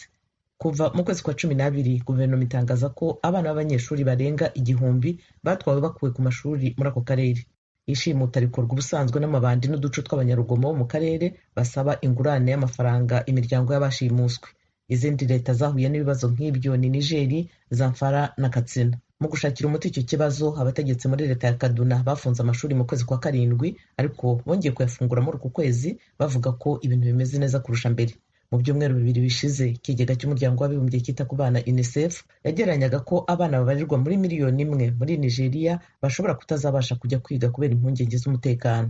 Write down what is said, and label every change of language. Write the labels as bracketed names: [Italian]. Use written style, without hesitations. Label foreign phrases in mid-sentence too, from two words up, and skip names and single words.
[Kinyarwanda] Kuva mu kwezi kwa 12 guverinoma itangaza ko abana b'abanyeshuri barenga 1,000 batwawe bakuwe ku mashuri muri ako karere. Ishimuta rikorwa ubusanzwe n'amabandi n'uduco tw'abanyarugomo mu karere basaba ingurane y'amafaranga imiryango y'abashimuswe. Izindi leta zahuye n'ibibazo nk'ibyo ni Niger, Zamfara na Katsina. Mu gushakira umuti icyo kibazo, abategetsi muri leta ya Kaduna bafunze amashuri mu kwezi kwa 7 ariko bongeye kuyafungura muri uku kwezi bavuga ko ibintu bimeze neza kurusha mbere. Mu byumweru 2 bishize, ikigega cy'umuryango w'abibumbye cyita ku bana UNICEF yageranyaga ko abana babarirwa muri 1 miliyoni muri Nigeria bashobora kutazabasha kujya kwiga kubera impungenge z'umutekano.